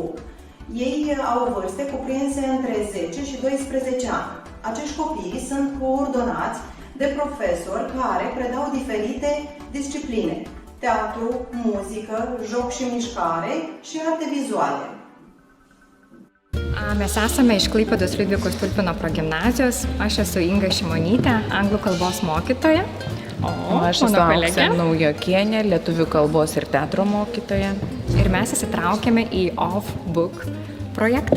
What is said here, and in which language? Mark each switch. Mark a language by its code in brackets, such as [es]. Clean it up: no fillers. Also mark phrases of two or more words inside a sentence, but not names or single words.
[ro] Ei au vârste cuprinse între 10 și 12 ani. Acești copii sunt coordonați de profesori care predau diferite discipline: teatru, muzică, joc și mișcare și arte vizuale. [lt] Mes esame iš Klaipėdos Liudviko Stulpino progimnazijos. Aš esu Inga Šimonytė, anglų kalbos mokytoja. O aš esu Auksė Naujokienė, lietuvių kalbos ir teatro mokytoja. Ir mes įsitraukėme į Off-Book projektą.